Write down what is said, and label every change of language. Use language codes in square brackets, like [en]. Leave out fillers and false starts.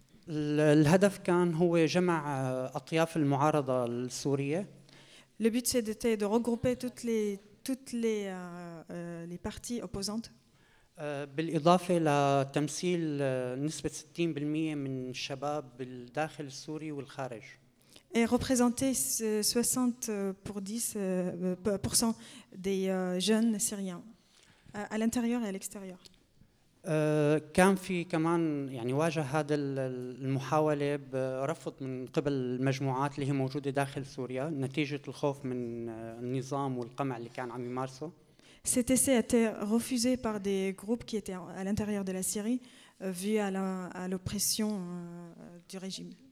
[ar] L'هدف كان هو جمع أطياف المعارضة السورية. [fr] Le but c'était de regrouper toutes les parties opposantes. [ar] بالإضافة لتمثيل نسبة 60% من الشباب بالداخل السوري والخارج. [fr] Et représenter 60% des jeunes syriens à l'intérieur et à l'extérieur. [ar] كان في كمان يعني واجه هذا المحاولة برفض من قبل المجموعات اللي هي موجودة داخل سوريا نتيجة الخوف من النظام والقمع اللي كان عم يمارسه. [fr] Cet essai a été refusé par des groupes qui étaient à l'intérieur de la Syrie, vu à l'oppression du régime.